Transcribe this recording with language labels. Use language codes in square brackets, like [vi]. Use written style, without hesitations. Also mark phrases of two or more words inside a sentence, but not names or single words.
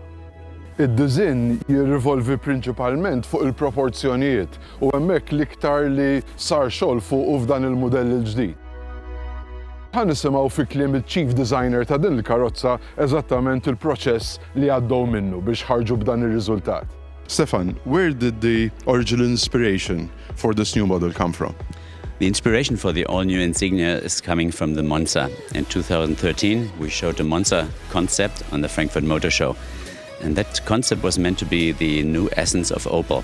[mt] Id-disinn jirrivolvi prinċipalment fuq il-proporzjonijiet u hemmhekk l-iktar li sar xogħol fuq f'dan il-mudell il-ġdid. Ħan nisimgħu fi kliem il- [en] Chief Designer [mt] ta' din il-karozza eżattament il-proċess li għaddew minnu biex ħarġu b'dan ir-riżultat. [en] Stefan, where did the original inspiration for this new model come from? The inspiration for the all-new Insignia is coming from the Monza. In 2013, we showed a Monza concept on the Frankfurt Motor Show. And that concept was meant to be the new essence of Opel.